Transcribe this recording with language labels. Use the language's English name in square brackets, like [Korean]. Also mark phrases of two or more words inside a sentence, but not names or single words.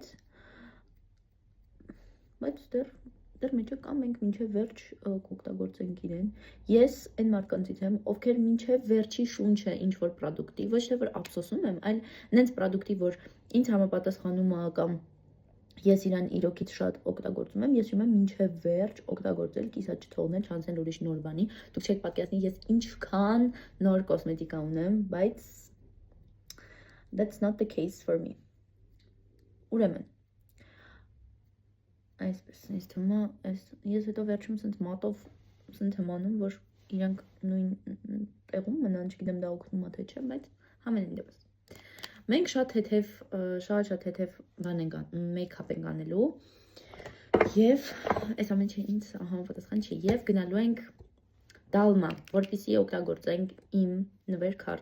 [Armenian] բայց դեռ մեջը կա, մենք մինչև վերջ կօգտագործենք իրեն։ Ես այն մարդկանցից եմ, ովքեր մինչև վերջի շունչը ինչ որ պրոդուկտի, ոչ թե որ ափսոսում եմ, այլ նենց պրոդուկտի, որ ինձ համապատասխանում է կամ ես իրան իրոքից շատ օգտագործում եմ, ես ուզում եմ մինչև վերջ օգտագործել, կիսա չթողնել, չանցնել ուրիշ նոր բանի։ Դուք չեք պատկերացնի, ես ինչքան նոր կոսմետիկա ունեմ, բայց [English] that's not the case for me. [Armenian] Ուրեմն այսպես ինձ թվում է, ես հետո վերջում սենց մատով սենց եմ անում, որ իրանք նույն տեղում մնան, չգիտեմ դա օգնում է թե չէ, բայց համենայն դեպս մենք շատ թեթև բան ենք մեյքափ ենք անելու եւ այս ամեն ինչը ինձ համապատասխան չի եւ գնալու ենք դալմա, որպեսզի օգտագործենք իմ նվեր